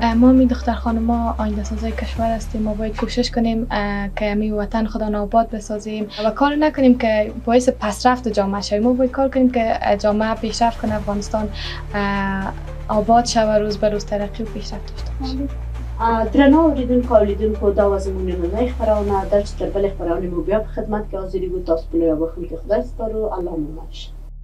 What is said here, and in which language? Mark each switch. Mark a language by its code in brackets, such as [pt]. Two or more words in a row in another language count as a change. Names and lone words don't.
[fa] ما می دختر خانما آینده سازای کشور هستیم ما باید کوشش کنیم که می وطن خودمان آباد بسازیم و کار نکنیم که باعث پسرفت جامعه شویم. ما باید کار کنیم که جامعه پیشرفت کنه افغانستان آباد شود روز به روز ترقی و پیشرفت داشته باشه. [ps] درنو اوریدونکو او لیدونکو دا و زموږ نننۍ خپرونه ده چې تر بلې خپرونې مو بیا په خدمت کې حاضرېږو تاسو په لویه بخښنه کې خدای سپارو الله مو مل شه.